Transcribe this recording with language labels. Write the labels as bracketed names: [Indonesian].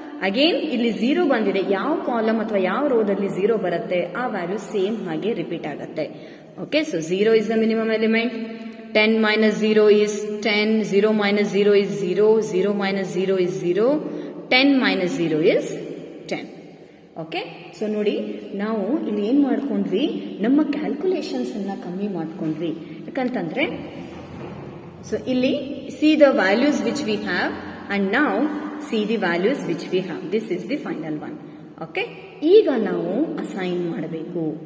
[Kannada] Again ಇಲ್ಲಿ 0 ಬಂದಿದೆ. ಯಾವ ಕಾಲಮ್ ಅಥವಾ ಯಾವ ರೋದಲ್ಲಿ 0 ಬರುತ್ತೆ ಆ ವ್ಯಾಲ್ಯೂ ಸೇಮ್ ಹಾಗೆ ರಿಪೀಟ್ ಆಗುತ್ತೆ. Okay, so [English] 0 is the minimum element. 10 minus 0 is 10, 0 minus 0 is 0, 0 minus 0 is 0, 10 minus 0 is 10. [Kannada] Okay, so ನೋಡಿ ನಾವು ಇಲ್ಲಿ ಏನು ಮಾಡ್ಕೊಂಡ್ವಿ, ನಮ್ಮ ಕ್ಯಾಲ್ಕುಲೇಷನ್ಸ್ ಅನ್ನ ಕಮ್ಮಿ ಮಾಡ್ಕೊಂಡ್ವಿ. [English] ಯಾಕಂತಂದ್ರೆ ಸೊ ಇಲ್ಲಿ see the values which we have and ನಾವು see the values which we have. This is the final one. [Kannada] Okay, ಈಗ ನಾವು ಅಸೈನ್ ಮಾಡಬೇಕು.